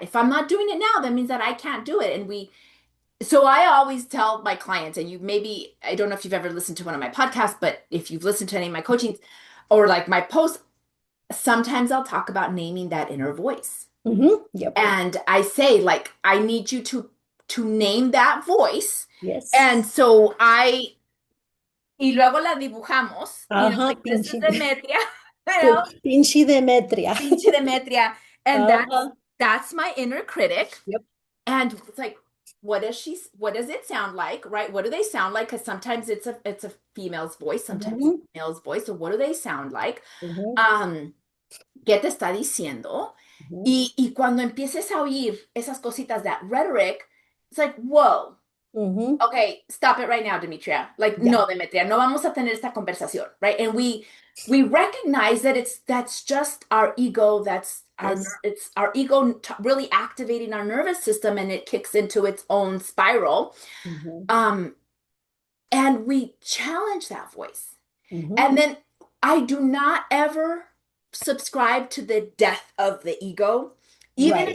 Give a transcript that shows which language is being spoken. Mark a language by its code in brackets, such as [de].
[en] If I'm not doing it now, that means that I can't do it. So I always tell my clients, and I don't know if you've ever listened to one of my podcasts, but if you've listened to any of my coachings or like my posts, sometimes I'll talk about naming that inner voice. Yep. And I say, like, I need you to name that voice. Yes. And so [es] y luego la dibujamos, Ajá, [en] like this is [es] pinche, [en] Demetria, you know, [es] pinche Demetria. pinche [en] Demetria. And that's [es] Ajá. [en] that's my inner critic. Yep. And it's like, what does it sound like, right? What do they sound like? Because sometimes it's a female's voice, sometimes it's Mhm, a male's voice. So what do they sound like? mhm, [es] Um, ¿Qué te está diciendo? mhm, Y cuando empieces a oír esas cositas, [en] that rhetoric, it's like, whoa, mhm. okay, stop it right now, Demetria. Like, Yeah. [es] no, Demetria, no vamos a tener esta conversación, [en] right? And we recognize that that's just our ego. Yes. It's our ego really activating our nervous system, and it kicks into its own spiral. Mhm, Um, and we challenge that voice. mhm. And then I do not ever subscribe to the death of the ego. Even in